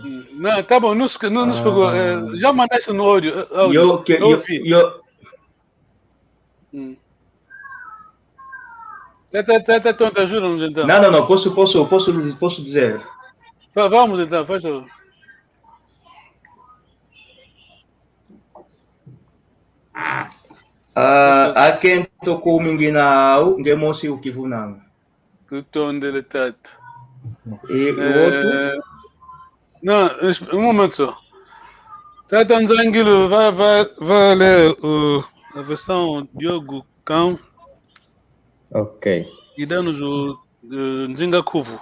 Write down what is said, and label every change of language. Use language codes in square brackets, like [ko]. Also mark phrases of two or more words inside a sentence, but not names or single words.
[pt] Não, tá bom, não se pegou. Já mandaste no áudio. Ajuda-nos então. Não, posso dizer. Vamos então, faz favor. [kg] Akento kuminginao, ngemosi ukivunanga. Tutondele tato. [pt] E o outro? Não, um momento só. Tata Nzangilo vai ler a versão Diogo Cão. Ok. E dá-nos o Nzinga Kuvu.